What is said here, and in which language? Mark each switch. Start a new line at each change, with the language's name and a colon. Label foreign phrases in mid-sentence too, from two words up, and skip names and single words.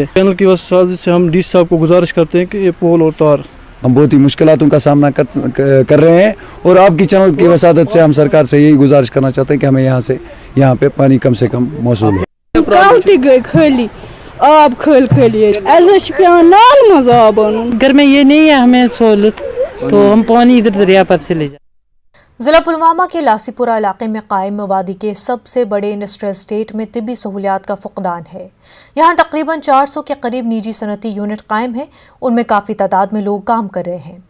Urdu: چینل کی وجہ سے ہم ڈی سی صاحب کو گزارش کرتے ہیں کہ یہ پول اور تار، ہم بہت ہی مشکلاتوں کا سامنا کر رہے ہیں، اور آپ کی چینل کی وسادت سے ہم سرکار سے یہی گزارش کرنا چاہتے ہیں کہ ہمیں یہاں پہ پانی کم سے کم موصول ہو۔
Kashmiri: گئی خالی آب خالی ایسے پیان نال مز آب
Urdu: گھر میں یہ نہیں ہے ہمیں سہولت، تو ہم پانی ادھر دریا پر سے لے جائیں۔ ضلع پلوامہ کے لاسی پورہ علاقے میں قائم وادی کے سب سے بڑے
English: industrial estate
Urdu: میں طبی سہولیات کا فقدان ہے۔ یہاں تقریباً 400 کے قریب نجی صنعتی یونٹ قائم ہیں، ان میں کافی تعداد میں لوگ کام کر رہے ہیں۔